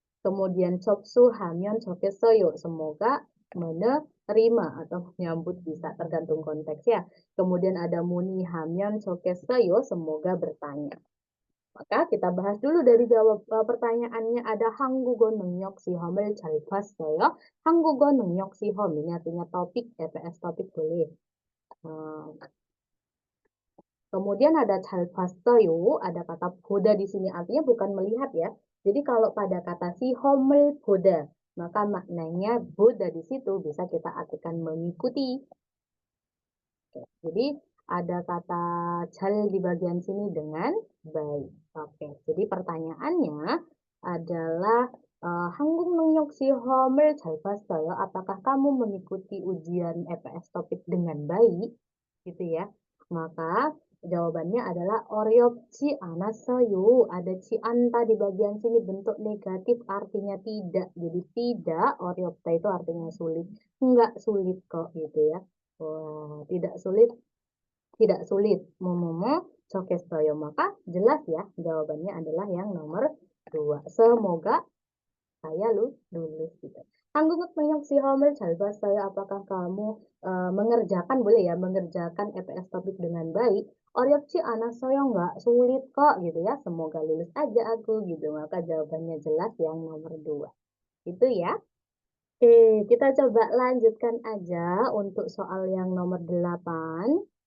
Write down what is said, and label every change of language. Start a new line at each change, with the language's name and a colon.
Indonesian: Kemudian
Korean: 접수하면 좋겠어요.
Indonesian: Semoga menerima atau menyambut bisa, tergantung konteks ya. Kemudian ada
Korean: 문의하면 좋겠어요.
Indonesian: Semoga bertanya. Maka kita bahas dulu dari jawab pertanyaannya. Ada
Korean: 한국어 능력 시험을 잘 봤어요. 한국어 능력 시험
Indonesian: ini artinya topik, EPS topik boleh. Kemudian ada
Korean: 잘 봤어요,
Indonesian: ada kata 보다 di sini artinya bukan melihat ya. Jadi kalau pada kata
Korean: 시험을 보다,
Indonesian: maka maknanya 보다 di situ bisa kita artikan mengikuti. Oke, jadi ada kata 잘 di bagian sini dengan baik. Oke, jadi pertanyaannya adalah
Korean: 한국 능력 시험을 잘 봤어요.
Indonesian: Apakah kamu mengikuti ujian EPS topik dengan baik? Gitu ya. Maka jawabannya adalah
Korean: 어렵지 않았어요.
Indonesian: Ada cianta di bagian sini bentuk negatif artinya tidak. Jadi tidak, 어렵다 itu artinya sulit. Enggak sulit kok gitu ya. Wah, tidak sulit, tidak sulit. Momomo 좋겠어요. Maka jelas ya jawabannya adalah yang nomor 2. Semoga saya lulus gitu.
Korean: 한국어 능력 시험을 잘 봤어요.
Indonesian: Apakah kamu mengerjakan, boleh ya, mengerjakan EPS topik dengan baik?
Korean: 어렵지 않았어요,
Indonesian: nggak sulit kok gitu ya. Semoga lulus aja aku gitu. Maka jawabannya jelas yang nomor 2. Itu ya. Oke, kita coba lanjutkan aja untuk soal yang nomor 8.